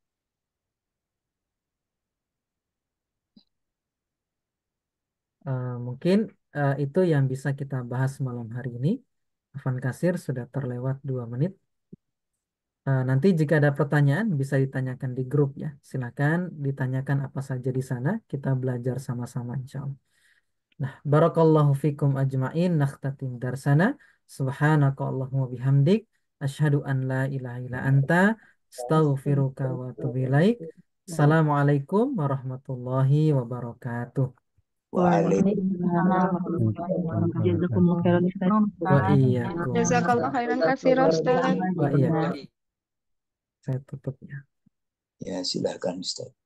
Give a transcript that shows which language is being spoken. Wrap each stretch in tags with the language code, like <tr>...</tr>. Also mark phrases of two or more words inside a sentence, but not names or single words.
<id>Mungkin itu yang bisa kita bahas malam hari ini. Afan Kasir sudah terlewat 2 menit. Nanti jika ada pertanyaan bisa ditanyakan di grup ya. Silakan ditanyakan apa saja di sana. Kita belajar sama-sama</id> <ar>إن شاء الله.</ar> <id>Nah,</id> <ar>بارك الله فيكم أجمعين. نختتم درسنا. سبحانك اللهم وبحمدك أشهد أن لا إله إلا أنت. أستغفرك وأتوب إليك السلام عليكم ورحمة الله وبركاته. وعليكم السلام ورحمة الله وبركاته. جزاكم الله خيرا, Ustaz. وإياكم. جزاك الله خيرا كثيرا, Ustaz. وإياكم.</ar> <id>Saya tutup ya. Ya, silakan Ustaz.</id>